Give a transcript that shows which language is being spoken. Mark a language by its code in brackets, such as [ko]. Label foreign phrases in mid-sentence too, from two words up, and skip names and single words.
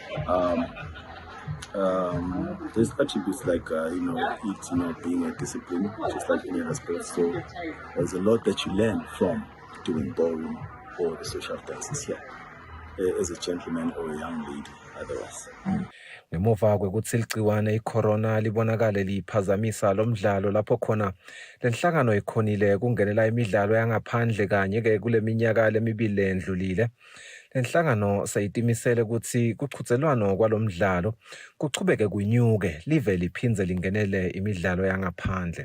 [en] There's attributes like being a discipline, just like any other sport. So there's a lot that you learn from doing ballroom or the social dances here as a gentleman or a young lady otherwise. [ss] Ngemuva kwekuthi ligciwane icorona libonakale liphazamisa lo mdlalo lapho khona lenhlangano ikhonile kungenela imidlalo yangaphandle kanye ke kule minyaka lemibili endlulile. Lenhlangano sayitimisele ukuthi kuqhutselwano kwalomdlalo kuchubeke kunyuke live liphindze lingenele imidlalo yangaphandle.